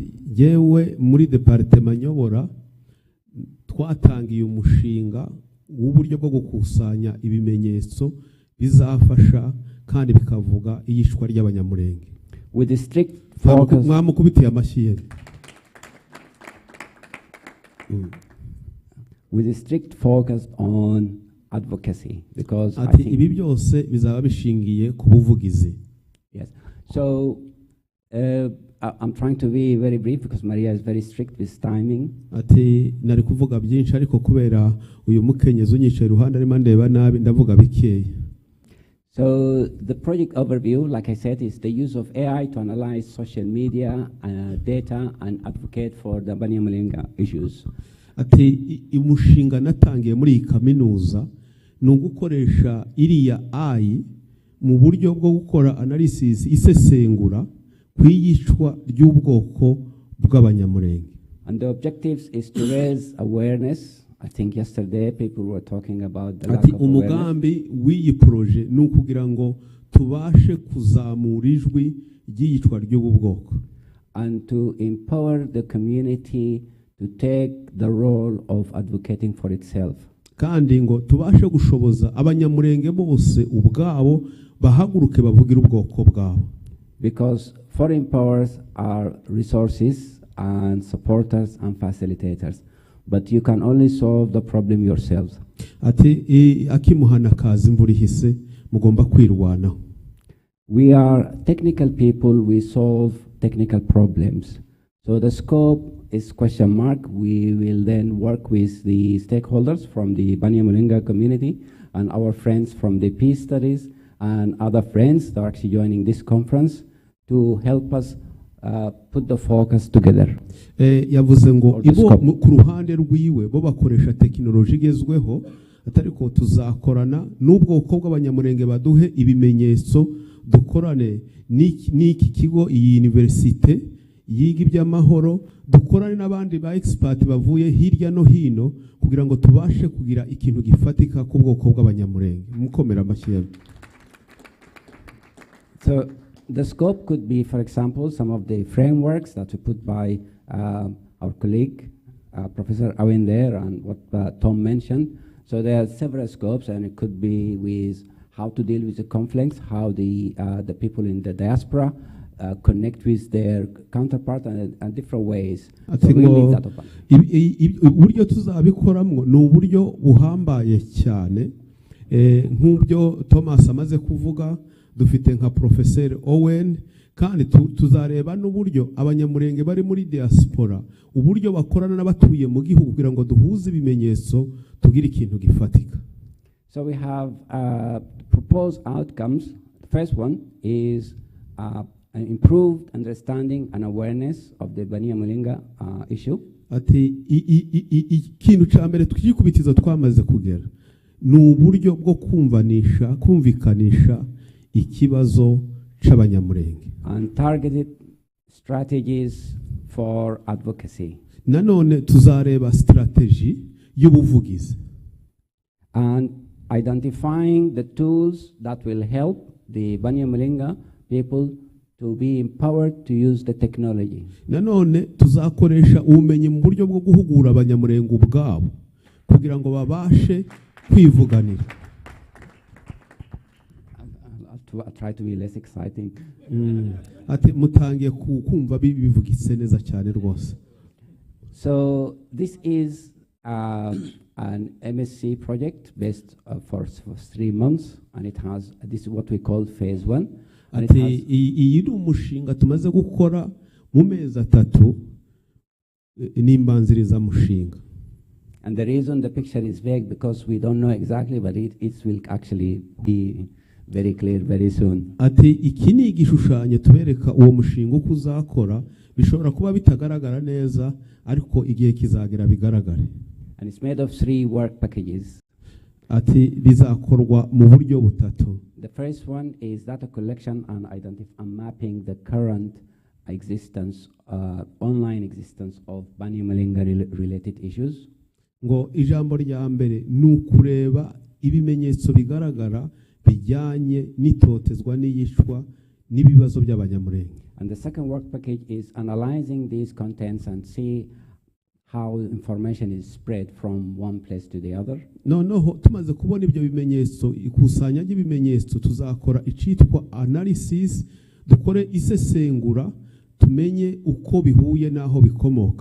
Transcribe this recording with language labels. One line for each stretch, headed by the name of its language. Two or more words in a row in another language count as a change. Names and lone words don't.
Kinyarwanda: Yewe muri departement nyobora twatangiye umushinga w'uburyo bwo gukusanya ibimenyetso bizafasha kandi bikavuga iyishwa ry'Abanyamulenge.
English: With a strict focus.
Kinyarwanda: Mwamukubitiye amashyi.
English: With a strict focus on advocacy, because I think
Kinyarwanda: ibi byose bizaba bishingiye ku buvugizi.
English: Yes. So I'm trying to be very brief because Maria is very strict with timing.
Kinyarwanda: Ati nari kuvuga byinshi ariko kubera uyu mukenyezi unyicaye iruhande arimo ndeba nabi ndavuga bikeya.
English: So the project overview, like I said, is the use of AI to analyze social media data and advocate for the Banyamulenga issues.
Kinyarwanda: Ati umushinga natangiye muri iyi kaminuza ni ugukoresha iriya AI mu buryo bwo gukora analysis isesengura kwiyicwa ry'ubwoko bw'abanyamulenge.
English: And the objectives is to raise awareness. I think yesterday people were talking about the lack
Kinyarwanda: Ati
English: of awareness.
Kinyarwanda: umugambi w'iyi proje ni ukugira ngo tubashe kuzamura ijwi ry'iyicwa ry'ubu bwoko.
English: And to empower the community to take the role of advocating for itself.
Kinyarwanda: Kandi ngo tubashe gushoboza abanyamulenge bose ubwabo bahaguruke bavugira ubwoko bwabo.
English: Because foreign powers are resources and supporters and facilitators, but you can only solve the problem yourselves.
Kinyarwanda: Ati akimuhana kazi imvura ihise mugomba kwirwanaho.
English: We are technical people, we solve technical problems. So the scope is question mark. We will then work with the stakeholders from the Banyamulenga community and our friends from the peace studies and other friends that are actually joining this conference to help us put the focus together.
Kinyarwanda: Yavuze ngo ibo ku ruhande rwiwe bo bakoresha tekinoloji igezweho atari ko tuzakorana n'ubwoko bw'abanyamulenge baduhe ibimenyetso dukorane n'iki kigo iyi universite yiga iby'amahoro dukorane n'abandi ba expert bavuye hirya no hino kugira ngo tubashe kugira ikintu gifatika ku bwoko bw'abanyamulenge. Mukomera amashyi.
English: So the scope could be, for example, some of the frameworks that were put by our colleague, Professor Owen there, and what Tom mentioned. So there are several scopes, and it could be with how to deal with the conflicts, how the people in the diaspora connect with their counterpart and different ways. So we leave that open.
Kinyarwanda: Uburyo tuzabikoramo ni uburyo buhambaye cyane nk'ubyo Thomas amaze kuvuga. Dufite nka Professor Owen kandi tuzareba n'uburyo abanyamulenge bari muri diaspora uburyo bakorana n'abatuye mu gihugu kugira ngo duhuze ibimenyetso tugira ikintu gifatika.
English: So we have proposed outcomes. The first one is an improved understanding and awareness of the Banyamulenga issue.
Kinyarwanda: Ati ikintu cya mbere twikubitiza twamaze kugera ni uburyo bwo kumvikanisha ikibazo c'abanyamulenge.
English: And targeted strategies for advocacy.
Kinyarwanda: Nanone tuzareba strategy y'ubuvugizi.
English: And identifying the tools that will help the Banyamulenga people to be empowered to use the technology.
Kinyarwanda: Nanone tuzakoresha ubumenyi mu buryo bwo guhugura abanyamulenge ubwabo kugira ngo babashe kwivuganira.
English: I'll try to be less exciting.
Kinyarwanda: Ati mutangiye kumva bivugitse neza cyane rwose.
English: So this is an MSc project based for 3 months, and it has this is what we call phase 1.
Kinyarwanda: Ati iyi ni umushinga tumaze gukora mu mezi 3 n'imbanziriza mushinga.
English: And the reason the picture is vague because we don't know exactly, but it will actually be very clear very soon.
Kinyarwanda: Ati iki ni igishushanyo tubereka uwo mushinga uko uzakora bishobora kuba bitagaragara neza ariko igihe kizagera bigaragare.
English: And it's made of 3 work packages.
Kinyarwanda: Ati bizakorwa mu buryo butatu.
English: The first one is data collection and mapping the current existence, online existence of Banyamulenga related issues.
Kinyarwanda: Ngo ijambo rya mbere ni ukureba ibimenyetso bigaragara bijyanye n'itotezwa n'iyishwa n'ibibazo by'abanyamulenge.
English: And the second work package is analyzing these contents and see how information is spread from one place to the other.
Kinyarwanda: Noneho tumaze kubona ibyo bimenyetso ikusanya ry'ibimenyetso tuzakora icitwa analysis dukore isesengura tumenye uko bihuye naho bikomoka.